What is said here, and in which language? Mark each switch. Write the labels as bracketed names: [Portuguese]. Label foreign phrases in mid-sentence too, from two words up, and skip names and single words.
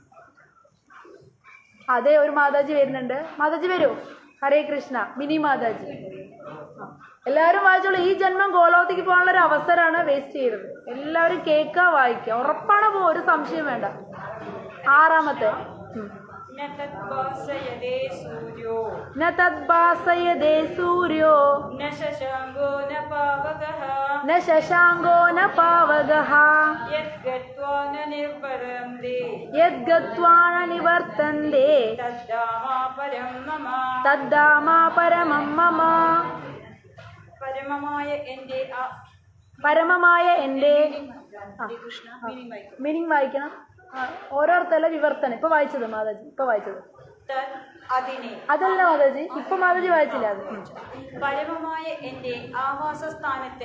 [Malayalam] അതെ, ഒരു മാതാജി വരുന്നുണ്ട്. മാതാജി വരൂ. ഹരേ കൃഷ്ണ. മിനി മാതാജി. എല്ലാവരും വായിച്ചോളൂ. ഈ ജന്മം ഗോലോകത്തേക്ക് പോകാനുള്ള ഒരു അവസരമാണ് വേസ്റ്റ് ചെയ്തത്. എല്ലാവരും കേൾക്കുക, വായിക്കുക. ഉറപ്പാണ് ഒരു സംശയം വേണ്ട. 6ാമത്തെ [Sanskrit] न तद्भासयते सूर्यो न तद्भासयते सूर्यो न शशाङ्को न पावकः न शशाङ्को न पावकः यद्गत्वा न निर्वर्तन्ते यद्गत्वा न निवर्तन्ते तद्धामा परं मम तद्धामा परमं मम [Malayalam] പരമമായ എൻ്റെ പരമമായ എൻ്റെ കൃഷ്ണ മീനിങ് വായിക്കണം. ഓരോരുത്തല്ല വിവർത്തനം. ഇപ്പൊ വായിച്ചത് മാതാജി, ഇപ്പൊ വായിച്ചത് അതിനെ അതല്ല മാതാജി, ഇപ്പൊ മാതാജി വായിച്ചില്ല അത്. പരമമായ എൻ്റെ ആവാസസ്ഥാനത്ത്